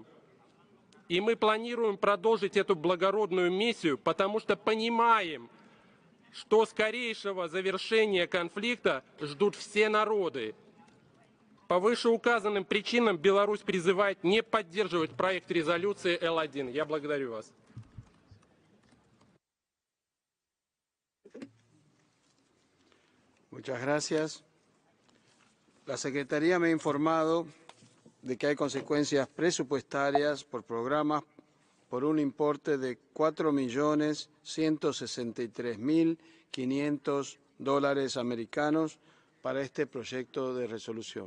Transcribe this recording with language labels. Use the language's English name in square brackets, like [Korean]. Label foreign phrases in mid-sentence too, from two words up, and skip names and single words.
[Russian] И мы планируем продолжить эту благородную миссию, потому что понимаем, что скорейшего завершения конфликта ждут все народы. По вышеуказанным причинам Беларусь призывает не поддерживать проект резолюции Л1. Я благодарю вас. [Spanish] Muchas gracias. La Secretaría me ha informado de que hay consecuencias presupuestarias por programas por un importe de $4.163.500 americanos para este proyecto de resolución.